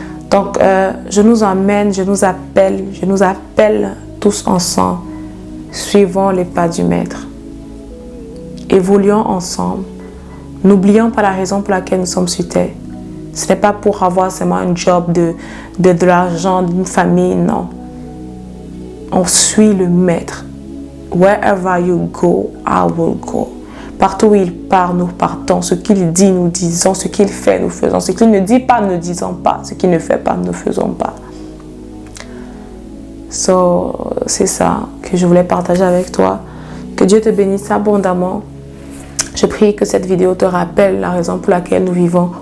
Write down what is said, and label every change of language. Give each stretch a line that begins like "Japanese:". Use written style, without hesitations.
French: Donc, je nous emmène, je nous appelle tous ensemble, suivons les pas du Maître. Évoluons ensemble. N'oublions pas la raison pour laquelle nous sommes sur terre. Ce n'est pas pour avoir seulement un job, de l'argent, d'une famille, non. On suit le Maître.
English: Wherever you go, I will go.
French: Partout où il part, nous partons. Ce qu'il dit, nous disons. Ce qu'il fait, nous faisons. Ce qu'il ne dit pas, ne disons pas. Ce qu'il ne fait pas, ne faisons pas. C'est ça que je voulais partager avec toi. Que Dieu te bénisse abondamment. Je prie que cette vidéo te rappelle la raison pour laquelle nous vivons.